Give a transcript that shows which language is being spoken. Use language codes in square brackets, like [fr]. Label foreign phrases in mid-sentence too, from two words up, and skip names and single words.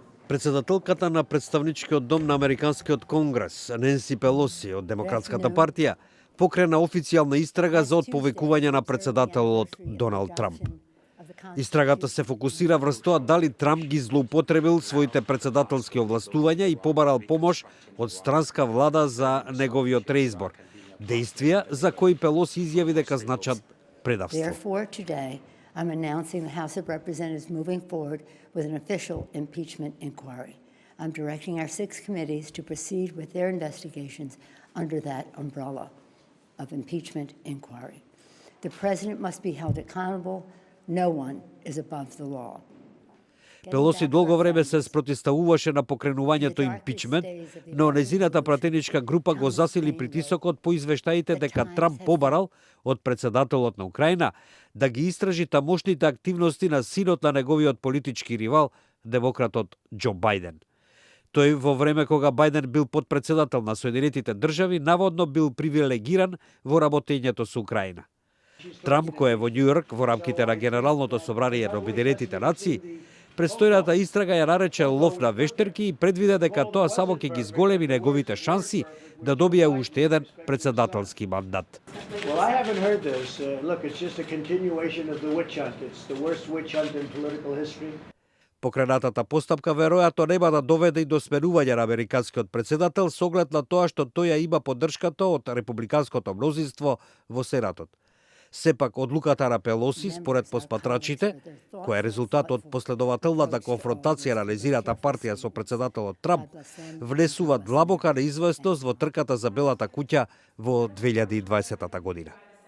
[mk] Председателката на представничкиот дом на Американскиот конгрес, Ненси Пелоси од Демократската партија, покрена официјална истрага за отповекување на председателот Доналд Трамп. Истрагата се фокусира врз тоа дали Трамп ги злоупотребил своите председателски овластувања и побарал помош од странска влада за неговиот реизбор. Действија за кои Пелоси изјави дека значат предавство. [en] Therefore, today, I'm announcing the House of Representatives moving forward with an official impeachment inquiry. I'm directing our 6 committees to proceed with their investigations under that umbrella of impeachment inquiry. The president must be held accountable. No one is above the law. [mk] Пелоси долго време се спротивставуваше на покренувањето импичмент, но незината пратеничка група го засили притисокот по извештаите дека Трамп побарал од председателот на Украина да ги истражи тамошните активности на синот на неговиот политички ривал, демократот Џо Бајден. Тој во време кога Бајден бил подпредседател на Соединетите држави, наводно бил привилегиран во работењето со Украина. Трамп, кој е во Њујорк во рамките на Генералното собрание на Обединетите нации, предстојната истрага ја нарече лов на вештерки и предвиде дека тоа само ќе ги зголеми неговите шанси да добие уште еден председателски мандат. [en] Well, I haven't heard this. Look, it's just a continuation of the witch hunt. It's the worst witch hunt in political history. [mk] Покренатата постапка веројатно нема да доведе и до сменување на американскиот председател со оглед на тоа што тој ја има поддршката од републиканското мнозинство во Сенатот. Сепак, одлуката на Пелоси, според посматрачите, која е резултат од последователната конфронтација на незината партија со председателот Трамп, внесува длабока неизвестност во трката за Белата куќа во 2020 година.